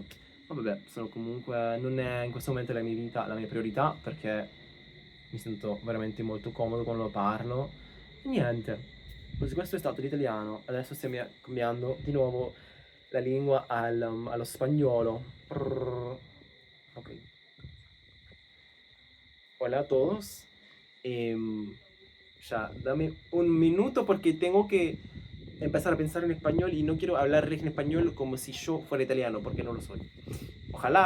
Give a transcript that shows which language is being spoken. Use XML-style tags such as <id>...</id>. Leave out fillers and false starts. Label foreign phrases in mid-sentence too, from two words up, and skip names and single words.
<it>Ma vabbè, sono comunque, non è in questo momento la mia vita, la mia priorità perché mi sento veramente molto comodo quando lo parlo. E niente, così questo è stato l'italiano. Adesso stiamo cambiando di nuovo la lingua allo spagnolo.</it> <es>Ok. Hola a todos. Ya, dame un minuto porque tengo que empezar a pensar en español y no quiero hablar en español como si yo fuera italiano, porque no lo soy.</es>